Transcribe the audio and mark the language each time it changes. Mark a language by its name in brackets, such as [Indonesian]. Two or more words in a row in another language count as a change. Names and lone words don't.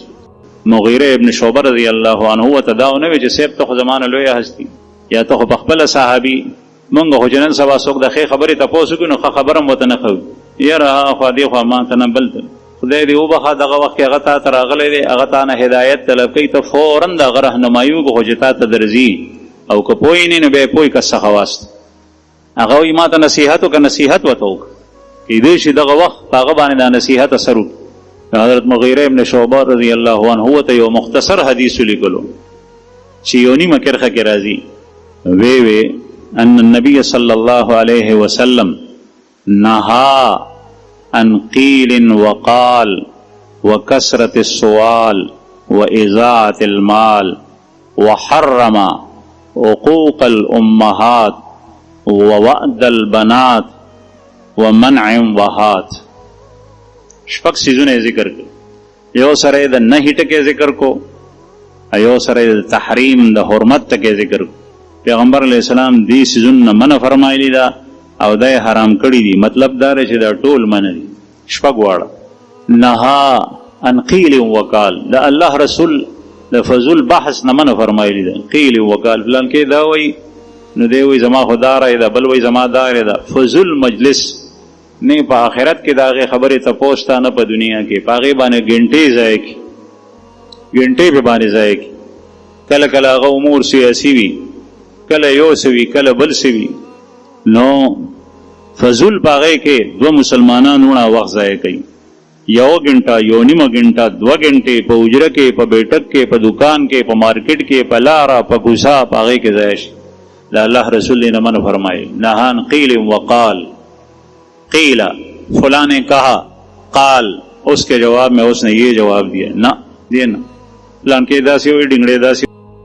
[Pashto] مغیره ابن شعبہ [Arabic] رضی الله عنه [Pashto] ورته دا ونه وی چې صاحب ته خو زمانه لویه هستی، یا ته خو په خپله صحابي، مونږ خو چې نن سبا څوک د ښې خبرې تپوس وکړو نو ښه خبره هم ورته نه کوو، یاره خوا دې خوا ما ته نه بل ته خدای دې وبخه دغه وخت کې هغه تا ته راغلی دی، هغه تا نه هدایت طلب کوي، ته فوراً د هغه رهنمایي وکړو خو چې تا ته درځي، او که پوه یې نه نو بیا یې پوه کس څخه واست. هغه وایي ما ته نصیحت وکړه، نصیحت ورته وکړه، کیدای شي دغه وخت په هغه باندې دا نصیحت اثر وکړي. حضرت مغیره ابن شعبہ [Arabic] رضی الله عنه [Pashto] ورته یو مختصر حدیث ولیکلو چې یو نیمه کرښه کې راځي، وی [Arabic] ان النبي صلی الله علیه وسلم نهى عن قیل وقال وکثرة السؤال وإضاعة المال وحرم حقوق الأمهات ووعد البنات ومنع وهات. [Pashto] شپږ څیزونه ذکر کړي، یو سره د نهي ټکی ذکر کو، یو سره د تحریم د حرمت ټکی ذکر کو. پیغمبر [Arabic] علیہ السلام [Pashto] دې څیزونه منع فرمایلی دا او دا حرام کړي دي، مطلب دا چې دا ټول منع دي. شپږ واړه [Arabic] نهى عن قیل وقال، [Pashto] دا الله رسول د فضول بحث نه منع فرمایلی دا، [Arabic] قیل وقال [Pashto] فلان کې دا وایي نو دی وی زما خدا رای دا، بل وی زما دا رای دا، فضول مجلس نه په آخرت کې دا غي خبرې ته پوښتا نه په دنیا کې پاغه باندې غنټې ځای کی، غنټې به باندې ځای کی. کله کله هغه امور سیاسي وي، کله یو سوي، کله بل سوي، نو فضول پاغه کې دو مسلمانانو نه وخت ځای کوي، یو غنټه، یو نیمه غنټه، 2 غنټې په اجره کې، په بیٹک کې، په دکان کې، په مارکیټ کې، په لاره، په کوڅه پاغه کې ځای شي. [Urdu] دا اللہ رسول نے من فرمائے نہان [Arabic] قیل وقال، [Urdu] قیل فلاں نے کہا، قال اس کے جواب میں اس نے یہ جواب دیا، نہ دینا فلان کے دا سی ہوئی ڈنگڑے دا سی